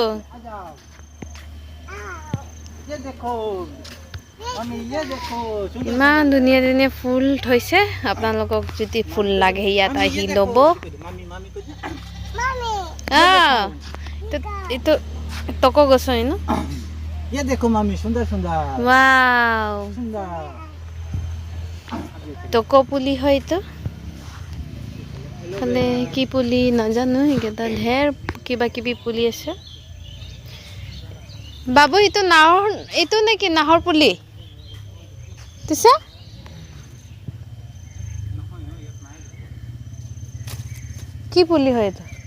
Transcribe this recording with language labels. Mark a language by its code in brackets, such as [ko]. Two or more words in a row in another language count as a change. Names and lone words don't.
[as] ইমান ধুনীয়া ধুনীয়া ফুল থৈছে, আপোনালোকক যদি ফুল লাগে ইয়াত আহি ল'ব। এইটো টকো গছই ন? [hi] ये देखो मामी सुंदर सुंदर वाव सुंदर [as] টকো পুলি হয় এইটো। খালি কি পুলি নাজানো, এইকেইটা ঢেৰ কিবা কিবি পুলি আছে। বাবু এইটো নেকি নাহৰ পুলি? দিছে কি পুলি হয় এইটো?